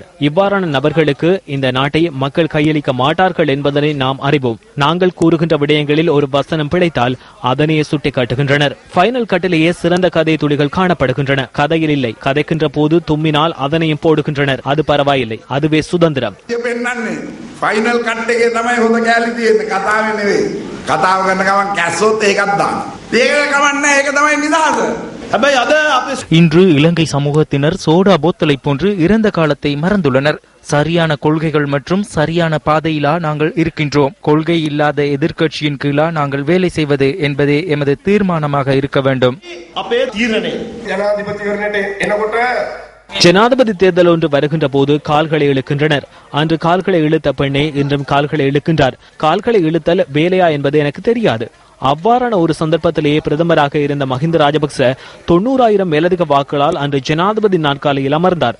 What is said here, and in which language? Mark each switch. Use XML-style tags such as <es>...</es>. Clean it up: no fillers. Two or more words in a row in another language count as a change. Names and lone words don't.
<ta>இவ்வாறான நபர்களுக்கு இந்த நாட்டை மக்கள் கையளிக்க மாட்டார்கள் என்பதனை நாம் அறிவோம். நாங்கள் கூறுகின்ற விடயங்களில் ஒரு வசனம் பிழைத்தால் அதனையே சுட்டி காட்டுகின்றனர்.</ta> <en>final cut</en> <ta>சிறந்த கதை துளிகள் காணப்படுகின்றன. கதையில் இல்லை. கதைக்கின்ற போது தும்மினால் அதனையும் போடுகின்றனர். அது பரவாயில்லை. அதுவே சுதந்திரம்.</ta> <en>final cut</en> <si>එකේ තමයි හොඳ කැලි තියෙන්නේ කතාවේ නෙවෙයි. කතාව කරන ගමන් කැස්සොත් ඒකක් දාන්න. ඒක කමන්නේ ඒක තමයි නිදහස. හැබැයි අද අපි</si> <ta>இன்று இலங்கை சமூகத்தினர் சோடா போத்தலை போன்று இறந்த காலத்தை மறந்துள்ளனர். சரியான கொள்கைகள் மற்றும் சரியான பாதையிலா நாங்கள் இருக்கின்றோம். கொள்கை இல்லாத எதிர்க்கட்சியின் கீழா நாங்கள் வேலை செய்வது என்பதே எமது தீர்மானமாக இருக்க வேண்டும்.</ta> <si>අපේ තීරණය ජනාධිපතිවරණයට එනකොට</si> <ta>ஜனாதிபதி தேர்தல் ஒன்று வருகின்ற போது கால்களை இழுக்கின்றனர். அன்று கால்களை இழுத்த பெண்ணே இன்றும் கால்களை இழுக்கின்றார். கால்களை இழுத்தல் வேலையா என்பது எனக்கு தெரியாது. அவ்வாறான ஒரு சந்தர்ப்பத்திலேயே பிரதமராக இருந்த மஹிந்த ராஜபக்ச 90,000 மேலதிக வாக்குகளால் அன்று ஜனாதிபதி நாற்காலியில் அமர்ந்தார்.</ta>